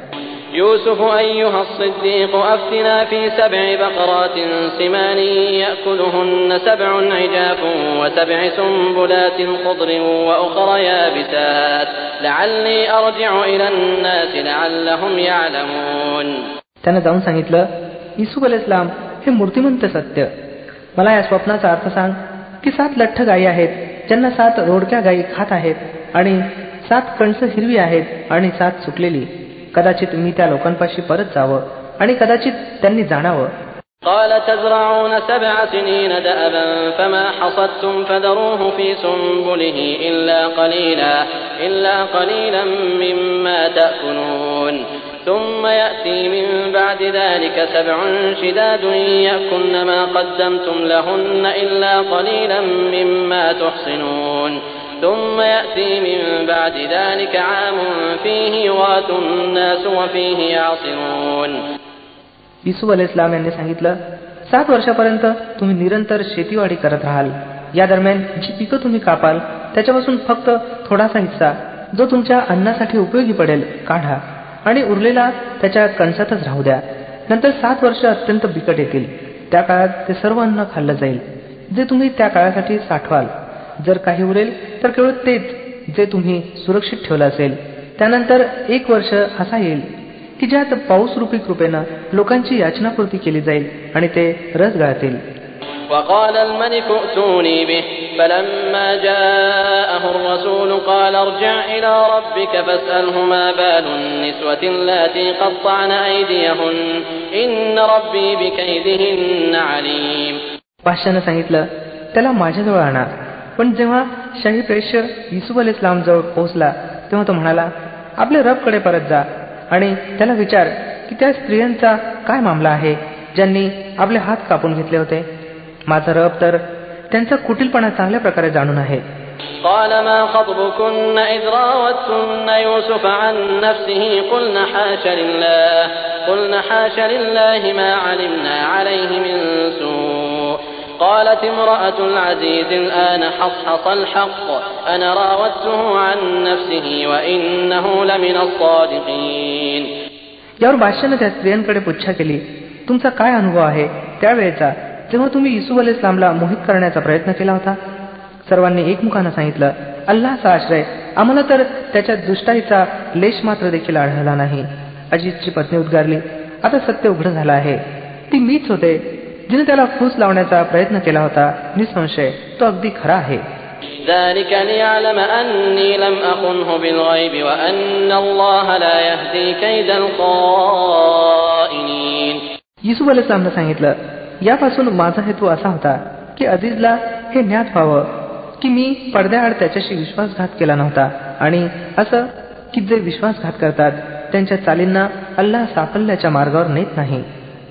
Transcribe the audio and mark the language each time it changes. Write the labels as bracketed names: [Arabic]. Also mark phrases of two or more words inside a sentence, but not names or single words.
[Arabic] يوسف أيها الصديق أفتنا في 7 بقرات سمان يأكلهن 7 عجاف و7 سنبلات خضر وأخر يابسات لعلي أرجع إلى الناس لعلهم يعلمون. [Marathi] त्यानं जाऊन सांगितलं, येशू अलैहिस्सलाम हे मूर्तिमंत सत्य, मला या स्वप्नाचा अर्थ सांग की 7 लठ्ठ गायी आहेत ज्यांना 7 रोडक्या गायी खात आहेत आणि 7 कणसं हिरवी आहेत आणि 7 सुकलेली. कदाचित मी त्या लोकांपाशी परत जावं आणि कदाचित त्यांनी जाणावं. [Arabic] قال تزرعون 7 سنين دأبا فما حصدتم فذروه في سنبله إلا قليلا مما تأكلون ثم يأتي من بعد ذلك 7 شداد يأكلن ما قدمتم لهن إلا قليلا مما تحصنون ثم يأتي من بعد ذلك عام فيه يغاث الناس وفيه يعصرون. [Marathi] येशू अलैहिस्सलाम यांनी सांगितलं, 7 वर्षापर्यंत तुम्ही निरंतर शेतीवाडी करत राहाल. या दरम्यान जी पिकं तुम्ही कापाल त्याच्यापासून फक्त थोडासा हिस्सा जो तुमच्या अन्नासाठी उपयोगी पडेल काढा आणि उरलेला त्याच्या कणसातच राहू द्या. नंतर 7 वर्ष अत्यंत बिकट येतील. त्या काळात ते सर्व अन्न खाल्लं जाईल जे तुम्ही त्या काळासाठी साठवाल. जर काही उरेल तर केवळ तेच जे तुम्ही सुरक्षित ठेवलं असेल. त्यानंतर 1 वर्ष असा येईल की ज्यात पाऊस रूपी कृपेनं लोकांची याचनापूर्ती केली जाईल आणि ते रस गाळतील. [Arabic] وقال الملك ائتوني به فلما جاءه الرسول قال ارجع إلى ربك فاسأله ما بال النسوة اللاتي قطعن أيديهن إن ربي بكيدهن عليم. [Marathi] बादशाहनं सांगितलं त्याला माझ्याजवळ आणा. पण जेव्हा शाही प्रेष्य युसुफ अलैहिस्सलाम जवळ पोहोचला तेव्हा तो म्हणाला आपल्या रबकडे परत जा आणि त्याला विचार की त्या स्त्रियांचा काय मामला आहे ज्यांनी आपले हात कापून घेतले होते. माझा रब तर त्यांचा कुटीलपणा चांगल्या प्रकारे जाणून आहे. [Arabic] قال ما خطبكن إذ راوتن يوسف عن نفسه قلنا حاش لله ما علمنا عليه من سوء قالت امرأة العزيز الآن حصحص الحق أنا راودته عن نفسه وإنه لمن الصادقين. [Marathi] यावर बादशाहने त्या स्त्रियांकडे पुच्छा केली तुमचा काय अनुभव आहे त्यावेळेचा जेव्हा तुम्ही युसुफ अलैहिस्सलामला मोहित करण्याचा प्रयत्न केला होता. सर्वांनी एकमुखानं सांगितलं अल्लाहचा आश्रय आम्हाला तर त्याच्या दुष्टाईचा लेश मात्र देखील आढळला नाही. अजितची पत्नी उद्गारली आता सत्य उघड झालं आहे. ती मीच होते जिने त्याला फूस लावण्याचा प्रयत्न केला होता. निसंशय तो अगदी खरा आहे. [Arabic] ذلك ليعلم أني لم أخنه بالغيب وأن الله لا يهدي كيد الخائنين. [Marathi] युसुफ अलैहिस्सलामने सांगितलं यापासून माझा हेतू असा होता की अजीजला हे ज्ञात व्हावं की मी पडद्याआड त्याच्याशी विश्वासघात केला नव्हता आणि असं की जे विश्वासघात करतात त्यांच्या चालींना अल्लाह साफल्याच्या मार्गावर नेत नाही.